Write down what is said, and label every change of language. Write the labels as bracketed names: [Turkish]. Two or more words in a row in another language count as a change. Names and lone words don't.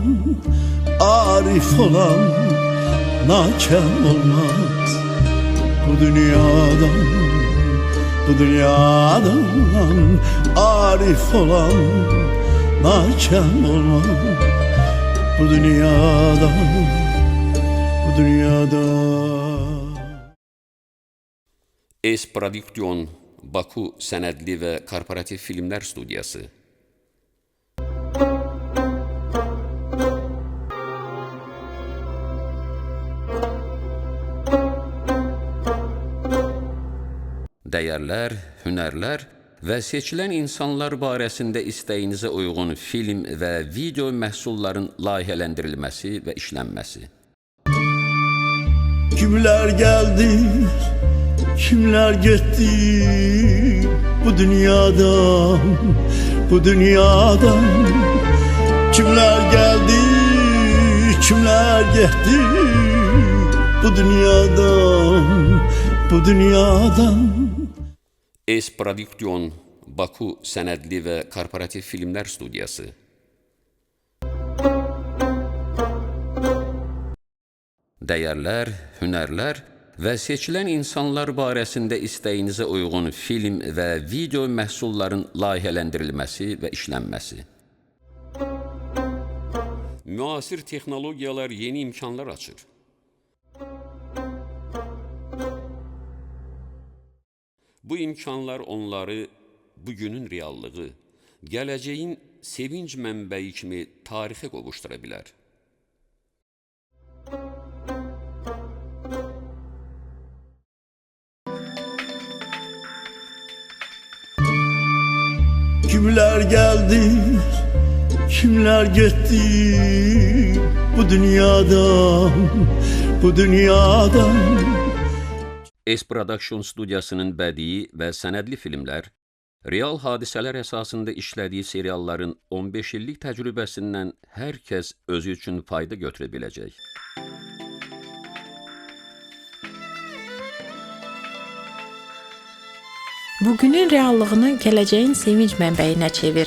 [Turkish] Arif olan nakem olmaz bu dünyadan, bu dünyadan. Arif olan nakem olmaz bu dünyadan, bu dünyadan. [Azerbaijani] S-Prodüksiyon Baku Sənədli və Korporativ Filmlər Studiyası. Dəyərlər, hünərlər və seçilən insanlar barəsində istəyinizə uyğun film və video məhsulların layihələndirilməsi və işlənməsi. [Turkish] Kimler geldi, kimler gitti bu dünyadan, bu dünyadan. Kimler geldi, kimler gitti bu dünyadan, bu dünyadan. [Azerbaijani] S-Prodüksiyon Baku Sənədli və Korporativ Filmlər Studiyası. Dəyərlər, hünərlər və seçilən insanlar barəsində istəyinizə uyğun film və video məhsulların layihələndirilməsi və işlənməsi. Müasir texnologiyalar yeni imkanlar açır. Bu imkanlar onları bugünün reallığı, gələcəyin sevinç mənbəyi kimi tarixə qovuşdura bilər. [Turkish] Kimler geldi, kimler gitti bu dünyadan, bu dünyadan. [Azerbaijani] S-Production studiyasının bədii və sənədli filmlər, real hadisələr əsasında işlədiyi serialların 15 illik təcrübəsindən hər kəs özü üçün fayda götürə biləcək. Bugünün reallığını gələcəyin sevinç mənbəyinə çevir.